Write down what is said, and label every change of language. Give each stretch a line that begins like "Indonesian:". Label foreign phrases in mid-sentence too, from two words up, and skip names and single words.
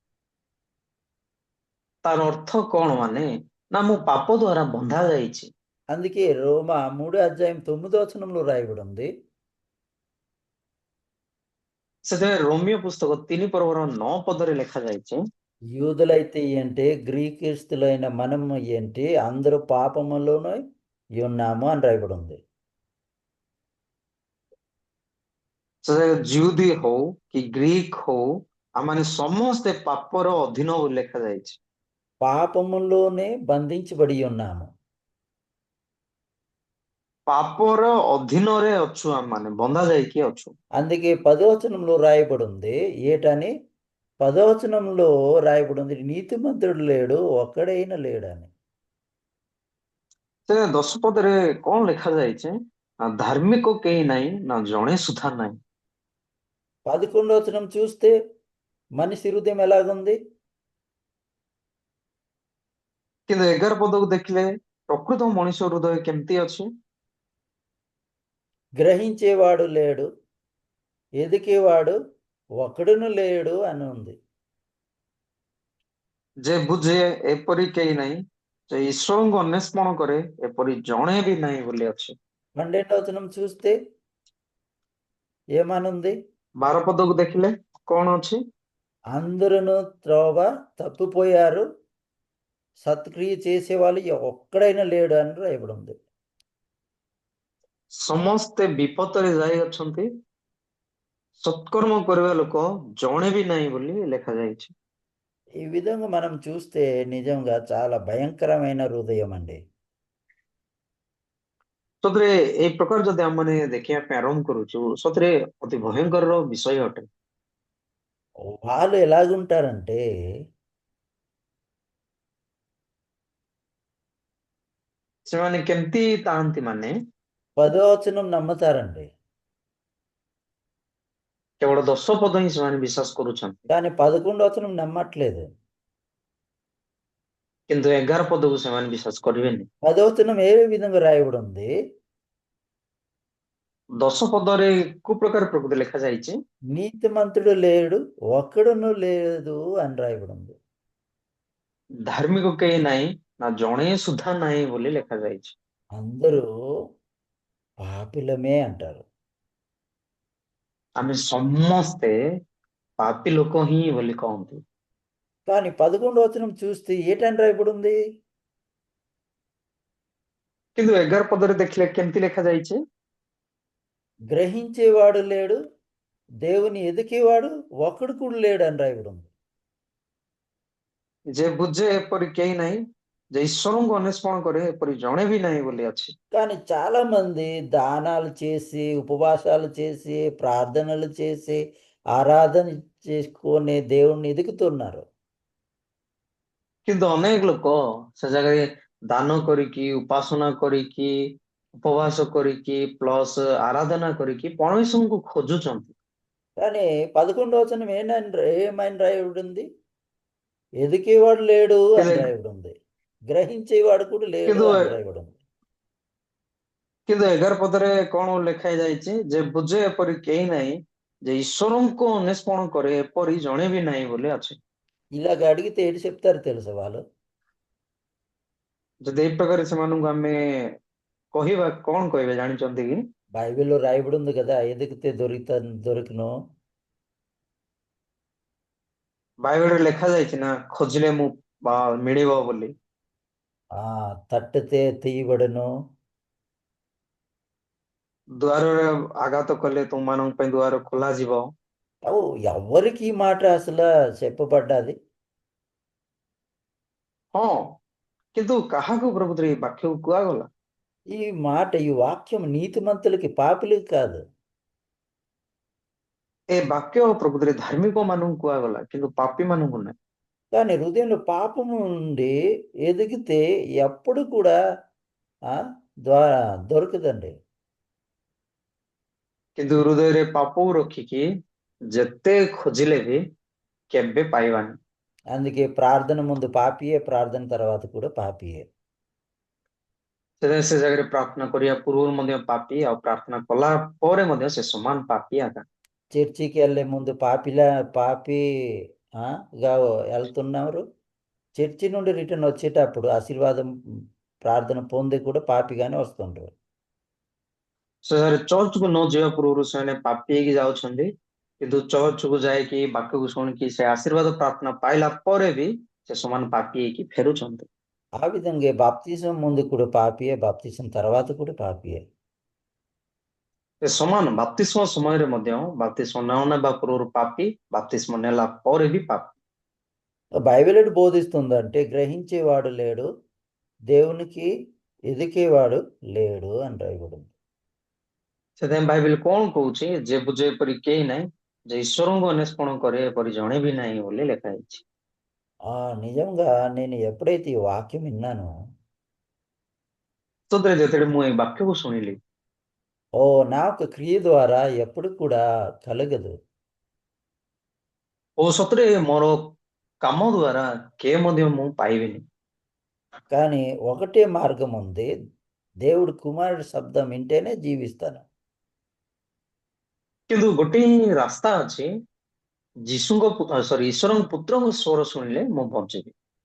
Odia: ତାର ଅର୍ଥ କଣ? ମାନେ ନା ମୁଁ ପାପ ଦ୍ୱାରା ବନ୍ଧା ଯାଇଛି।
Telugu: అందుకే రోమా 3:9 రాయబడి ఉంది.
Odia: ସେଥିପାଇଁ ରୋମିଓ పుస్తକ 3:9 ଲେଖାଯାଇଛି,
Telugu: యూదులైతే ఏంటి, గ్రీకిస్తులైన మనము ఏంటి, అందరూ పాపములోనే ఉన్నాము అని రాయబడి ఉంది.
Odia: ସେ ଜିହୁଦୀ ହଉ କି ଗ୍ରୀକ ହଉ ଆମମାନେ ସମସ୍ତେ ପାପର ଅଧୀନ ବୋଲି ଲେଖାଯାଇଛି।
Telugu: పాపములోనే బంధించబడి ఉన్నాము.
Odia: ପାପର ଅଧୀନରେ ଅଛୁ, ଆମମାନେ ବନ୍ଧା ଯାଇକି ଅଛୁ।
Telugu: అందుకే 10 రాయబడి ఉంది ఏటని, 10 రాయబడి ఉంది నీతిమంతుడు లేడు ఒక్కడైనా లేడని.
Odia: ସେ 10 କଣ ଲେଖାଯାଇଛି? ନା ଧାର୍ମିକ କେହି ନାହିଁ, ନା ଜଣେ ସୁଦ୍ଧା ନାହିଁ।
Telugu: 11 చూస్తే మనిషి హృదయం ఎలాగుంది?
Odia: କିନ୍ତୁ 11 ପଦକୁ ଦେଖିଲେ ପ୍ରକୃତ ମଣିଷ ହୃଦୟ କେମିତି ଅଛି?
Telugu: గ్రహించేవాడు లేడు, ఎదికేవాడు ఒకడును లేడు అని ఉంది.
Odia: ଯେ ବୁଝେ ଏପରି କେହି ନାହିଁ, ଯେ ଈଶ୍ୱରଙ୍କୁ ଅନ୍ୱେଷଣ କରେ ଏପରି ଜଣେ ବି ନାହିଁ ବୋଲି ଅଛି।
Telugu: 12వ వచనం చూస్తే ఏమనుంది?
Odia: 12 పదକୁ ଦେଖିଲେ କଣ ଅଛି?
Telugu: అందరూ త్రోవ తప్పిపోయారు, సత్క్రియ చేసేవాళ్ళు ఒక్కడైనా లేడు అని రాయబడి ఉంది.
Odia: ସମସ୍ତେ ବିପଦରେ ଯାଇଅଛନ୍ତି, ସତ୍କର୍ମ କରିବା ଲୋକ ଜଣେ ବି ନାହିଁ ବୋଲି ଲେଖାଯାଇଛି।
Telugu: ఈ విధంగా మనం చూస్తే నిజంగా చాలా భయంకరమైన హృదయం అండి.
Odia: ସତରେ ଏଇ ପ୍ରକାର ଯଦି ଆମମାନେ ଦେଖିବା ପାଇଁ ଆରମ୍ଭ କରୁଛୁ, ସତରେ ଅତି ଭୟଙ୍କର ବିଷୟ ଅଟେ।
Telugu: వాళ్ళు ఎలాగుంటారంటే
Odia: ସେମାନେ କେମିତି ଥାଆନ୍ତି ମାନେ
Telugu: 10వ వచనం నమ్ముతారండి,
Odia: କେବଳ 10 ପଦ ହିଁ ସେମାନେ ବିଶ୍ୱାସ କରୁଛନ୍ତି,
Telugu: కానీ 11వ వచనం నమ్మట్లేదు.
Odia: କିନ୍ତୁ 11 ପଦକୁ ସେମାନେ ବିଶ୍ୱାସ କରିବେନି।
Telugu: 10వ వచనం ఏ విధంగా రాయబడి ఉంది?
Odia: 10 ପଦରେ କୋଉ ପ୍ରକାର ପ୍ରକୃତି ଲେଖାଯାଇଛି?
Telugu: నీతిమంతుడు లేడు, ఒక్కడును లేదు అని రాయబడి ఉంది.
Odia: ଧାର୍ମିକ କେହି ନାହିଁ, ନା ଜଣେ ସୁଦ୍ଧା ନାହିଁ ବୋଲି ଲେଖାଯାଇଛି।
Telugu: అందరూ పాపిలమే అంటారు.
Odia: ଆମେ ସମସ୍ତେ ପାପୀ ଲୋକ ହିଁ ବୋଲି କହନ୍ତି।
Telugu: కానీ 11వ వచనం చూస్తే ఏటని రాయబడి ఉంది?
Odia: କିନ୍ତୁ 11 ପଦରେ ଦେଖିଲେ କେମିତି ଲେଖାଯାଇଛି?
Telugu: గ్రహించేవాడు లేడు, దేవుని ఎదికేవాడు ఒక్కడు కూడా లేడు అని రాయబడి ఉంది.
Odia: ଯେ ବୁଝେ ଏପରି କେହି ନାହିଁ, ଯେ ଈଶ୍ୱରଙ୍କୁ ଅନ୍ୱେଷଣ କରେ ଏପରି ଜଣେ ବି ନାହିଁ ବୋଲି ଅଛି।
Telugu: కానీ చాలా మంది దానాలు చేసి, ఉపవాసాలు చేసి, ప్రార్థనలు చేసి, ఆరాధన చేసుకొని దేవుణ్ణి ఎదుగుతున్నారు.
Odia: କିନ୍ତୁ ଅନେକ ଲୋକ ସେ ଜାଗାରେ ଦାନ କରିକି, ଉପାସନା କରିକି, ଉପବାସ କରିକି, ପ୍ଲସ୍ ଆରାଧନା କରିକି ପରମେଶ୍ୱରଙ୍କୁ ଖୋଜୁଛନ୍ତି।
Telugu: కానీ 11వ వచనం ఏమని రాయబడి ఉంది? ఎదికేవాడు లేడు అని
Odia: କିନ୍ତୁ
Telugu: రాయబడి ఉంది, గ్రహించేవాడు కూడా లేడు
Odia: କିନ୍ତୁ
Telugu: అని రాయబడి ఉంది.
Odia: କିନ୍ତୁ 11 ପଦରେ କଣ ଲେଖା ଯାଇଛି? ଯେ ବୁଝେ ଏପରି କେହି ନାହିଁ, ଯେ ଈଶ୍ୱରଙ୍କୁ ଅନ୍ୱେଷଣ କରେ ଏପରି ଜଣେ ବି ନାହିଁ ବୋଲି ଅଛି।
Telugu: ఇలాగ అడిగితే ఏంటి చెప్తారు తెలుసా వాళ్ళు?
Odia: ଯଦି ଏଇ ପ୍ରକାର ସେମାନଙ୍କୁ ଆମେ କହିବା, କଣ କହିବେ ଜାଣିଛନ୍ତି କି?
Telugu: బైబిల్లో రాయబడి ఉంది కదా, ఎదిగితే దొరికిను,
Odia: ବାଇବେଲରେ ଲେଖାଯାଇଛି ନା, ଖୋଜିଲେ ମୁଁ ମିଳିବ ବୋଲି।
Telugu: తట్టితే తీయబడును,
Odia: ଦୁଆରରେ ଆଘାତ କଲେ ତୁମମାନଙ୍କ ପାଇଁ ଦୁଆର ଖୋଲାଯିବ।
Telugu: అవు ఎవరికి ఈ మాట అసలు చెప్పబడ్డది?
Odia: ହଁ, କିନ୍ତୁ କାହାକୁ ପ୍ରକୃତରେ ଏଇ ବାକ୍ୟକୁ କୁହାଗଲା?
Telugu: ఈ మాట, ఈ వాక్యం నీతిమంతులకి, పాపులకి కాదు.
Odia: ଏ ବାକ୍ୟ ପ୍ରକୃତରେ ଧାର୍ମିକ ମାନଙ୍କୁ କୁହାଗଲା, କିନ୍ତୁ ପାପୀ ମାନଙ୍କୁ ନାହିଁ।
Telugu: కానీ హృదయంలో పాపము నుండి ఎదిగితే ఎప్పుడు కూడా ఆ, ద్వారా దొరకదండి.
Odia: କିନ୍ତୁ ହୃଦୟରେ ପାପକୁ ରଖିକି ଯେତେ ଖୋଜିଲେ ବି କେବେ ପାଇବାନି।
Telugu: అందుకే ప్రార్థన ముందు పాపియే, ప్రార్థన తర్వాత కూడా పాపియే.
Odia: ସେଥିପାଇଁ ସେ ଜାଗାରେ ପ୍ରାର୍ଥନା କରିବା ପୂର୍ବରୁ ମଧ୍ୟ ପାପୀ, ଆଉ ପ୍ରାର୍ଥନା କଲା ପରେ ମଧ୍ୟ ସେ ସମାନ ପାପୀ ଆକା।
Telugu: చర్చికి వెళ్ళే ముందు పాపి గా వెళ్తున్నారు, చర్చి నుండి రిటర్న్ వచ్చేటప్పుడు ఆశీర్వాదం ప్రార్థన పొంది కూడా పాపిగానే వస్తుంటారు.
Odia: ସେ ଜାଗାରେ ଚର୍ଚ୍ଚକୁ ନ ଯିବା ପୂର୍ବରୁ ସେମାନେ ପାପୀ ହେଇକି ଯାଉଛନ୍ତି, କିନ୍ତୁ ଚର୍ଚ୍ଚକୁ ଯାଇକି ବାକ୍ୟକୁ ଶୁଣିକି ସେ ଆଶୀର୍ବାଦ ପ୍ରାର୍ଥନା ପାଇଲା ପରେ ବି ସେ ସମାନ ପାପୀ ହେଇକି ଫେରୁଛନ୍ତି।
Telugu: ఆ విధంగా బాప్తిజం ముందు కూడా పాపియే, బాప్తిజం తర్వాత కూడా పాపియే.
Odia: ସେ ସମାନ ବାପ୍ତିସ୍ମ ସମୟରେ ମଧ୍ୟ ବାପ୍ତିସ୍ମ ନ ନେବା ପୂର୍ବରୁ ପାପୀ, ବାପ୍ତିସ୍ମ ନେଲା ପରେ ବି ପାପୀ।
Telugu: బైబిల్ ఎటు బోధిస్తుందంటే గ్రహించేవాడు లేడు, దేవునికి ఎదికేవాడు లేడు అని రాయబడింది.
Odia: ସେଥିପାଇଁ ବାଇବେଲ କଣ କହୁଛି? ଯେ ବୁଝେ ଏପରି କେହି ନାହିଁ, ଯେ ଈଶ୍ୱରଙ୍କୁ ଅନ୍ୱେଷଣ କରେ ଏପରି ଜଣେ ବି ନାହିଁ ବୋଲି ଲେଖା ହେଇଛି।
Telugu: నిజంగా నేను ఎప్పుడైతే ఈ వాక్యం విన్నానో,
Odia: ସତରେ ଯେତେବେଳେ ମୁଁ ଏଇ ବାକ୍ୟକୁ ଶୁଣିଲି,
Telugu: నా ఒక క్రియ ద్వారా ఎప్పుడు కూడా కలగదు.
Odia: ଓ ସତରେ ମୋର କାମ ଦ୍ୱାରା କେ ମଧ୍ୟ ମୁଁ ପାଇବିନି।
Telugu: కానీ ఒకటే మార్గం ఉంది, దేవుడు కుమారుడి శబ్దం వింటేనే జీవిస్తాను.
Odia: କିନ୍ତୁ ଗୋଟେ ହିଁ ରାସ୍ତା ଅଛି, ଈଶ୍ୱରଙ୍କ ପୁତ୍ରଙ୍କ ସ୍ୱର ଶୁଣିଲେ ମୁଁ ବଞ୍ଚିବି।